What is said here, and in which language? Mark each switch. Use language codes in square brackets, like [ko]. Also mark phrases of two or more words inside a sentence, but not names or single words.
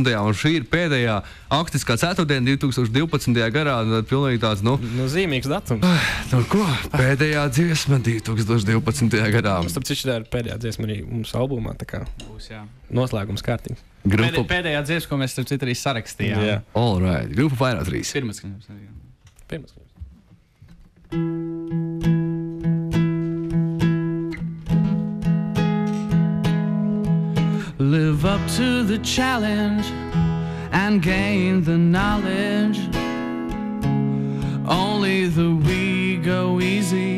[lv] un šī ir pēdējā akustiskā ceturtdiena 2012. gadā. Tad pilnīgi tāds, zīmīgs datums. Ko? Pēdējā dziesma 2012. gadā. Starp citu, tā ir pēdējā dziesma arī mums albumā, tā kā būs, jā. Noslēgums kārtīgs. Pēdējā dziesma, ko mēs starp citu arī sarakstījām. Jā. [en] All right. [lv] Grupa Pairo 3. Pirmais skaņas arī. [en] Live up to the challenge and gain the knowledge. Only the weak go easy.